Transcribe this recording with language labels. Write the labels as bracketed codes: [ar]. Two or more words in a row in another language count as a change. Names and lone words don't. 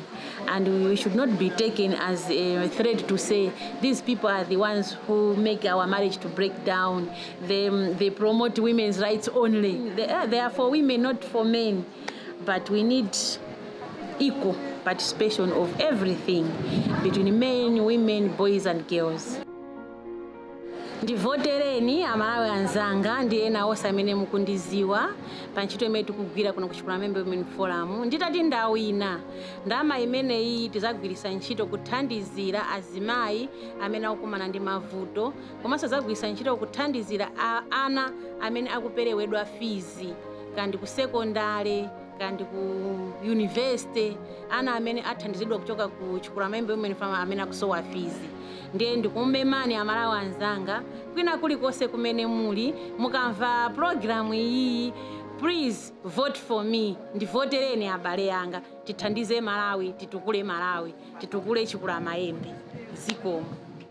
[en] And we should not be taken as a threat to say these people are the ones who make our marriage to break down. They promote women's rights only. They are for women, not for men. But we need equal participation of everything between men, women, boys, and girls. [ny] Ndivotereni amalawi anzanga ndi ena onse amene mukundiziwa pa ntchito imene tikugwira kuno ku Chikulamayembe Women Forum. Nditati ndawina ndama imeneyi tizagwiritsa ntchito kuthandizira azimayi amene akukumana ndi mavuto, komanso zagwiritsa ntchito kuthandizira ana amene akuperewedwa fizi kandi ku sekondale kandi ku university, ana amene athandizidwa kuchoka ku Chikulamayembe Women Forum amene akusowa fizi. Ndiye ndikumemani amalawi anzanga kwina kulikonse kumene muli mukamva programu iyi, [en] please vote for me. [ny] Ndivotereni abale yanga, tithandize Malawi, titukule Malawi, titukule Chikulamayembe. Zikomo.